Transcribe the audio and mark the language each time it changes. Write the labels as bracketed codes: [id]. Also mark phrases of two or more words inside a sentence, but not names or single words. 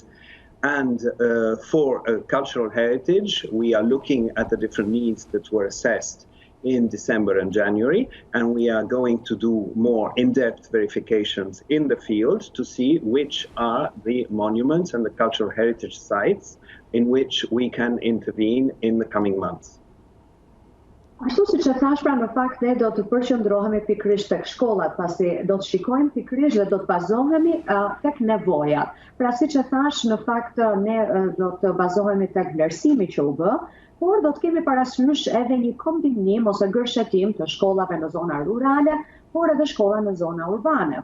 [en] And for cultural heritage, we are looking at the different needs that were assessed in December and January, and we are going to do more in-depth verifications in the field to see which are the monuments and the cultural heritage sites in which we can intervene in the coming months. [sq] Ashtu si që thash, pra në fakt ne do të përqendrohemi pikërisht tek shkollat, pasi do të shikojmë pikërisht dhe do të bazohemi tek nevojat. Pra si që thash, në fakt ne do të bazohemi tek vlerësimi që u bë, por do të kemi parasysh edhe një kombinim ose gërshetim të shkollave në zona rurale, por edhe shkolla në zona urbane.